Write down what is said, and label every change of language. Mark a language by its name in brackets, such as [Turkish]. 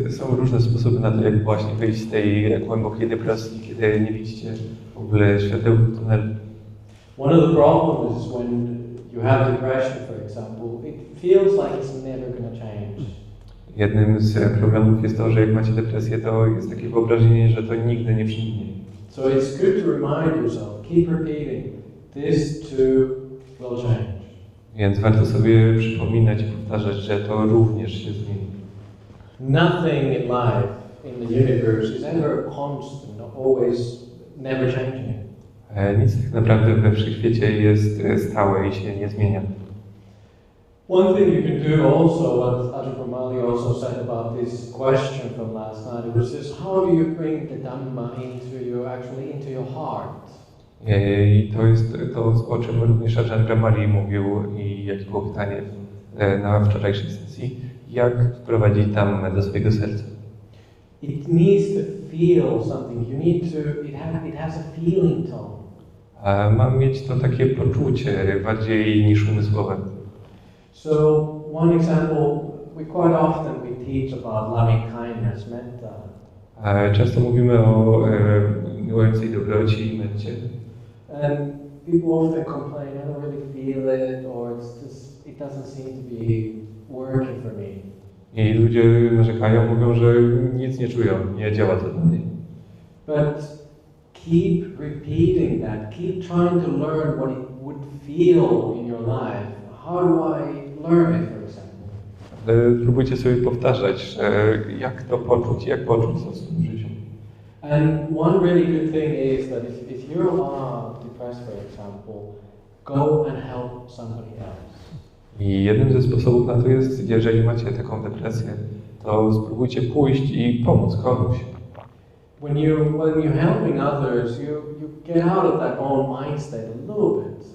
[Polish] Są różne sposoby na to, jak właśnie wyjść z tej głębokiej depresji, kiedy nie widzicie w ogóle światełka w tunelu. [English] One of the problems is when you have depression, for example, it feels like it's never going to change. [Polish] Jednym z problemów jest to, że jak macie depresję, to jest takie wyobrażenie, że to nigdy nie przyjdzie. [English] So it's good to remind yourself, keep repeating, this too will change. [Polish] Więc warto sobie przypominać i powtarzać, że to również się zmieni. [English] Nothing in life, in the universe, is ever constant, always, never changing. [Polish] Nic tak naprawdę we wszechświecie jest stałe i się nie zmienia. [English] One thing you can do also, what Ajahn Brahmali also said about this question from last night, it was just how do you bring the Dhamma into your heart? [Polish] I to jest to, o czym również Ajahn Brahmali mówił i jakie było pytanie na wczorajszej sesji. Jak wprowadzić Dhammę do swojego serca? [English] It needs to feel something. You need to. It has a feeling tone. [Polish] Ma mieć to takie poczucie bardziej niż umysłowe. [English] So one example, we quite often teach about loving kindness, metta. [Polish] Często mówimy o miłującej dobroci i metcie. [English] And people often complain, I don't really feel it, or it doesn't seem to be working for me. [Polish] I ludzie narzekają, mówią, że nic nie czują, nie działa to dla mnie. [English] But keep repeating that. Keep trying to learn what it would feel in your life. How do I learn it, for example? [Polish] Próbujcie sobie powtarzać, jak to poczuć, jak poczuć to w swoim życiu. [English] And one really good thing is that if you are depressed, for example, go and help somebody else. [Polish] I jednym ze sposobów na to jest, jeżeli macie taką depresję, to spróbujcie pójść i pomóc komuś. [English] When you're helping others, you get out of that own mind state a little bit.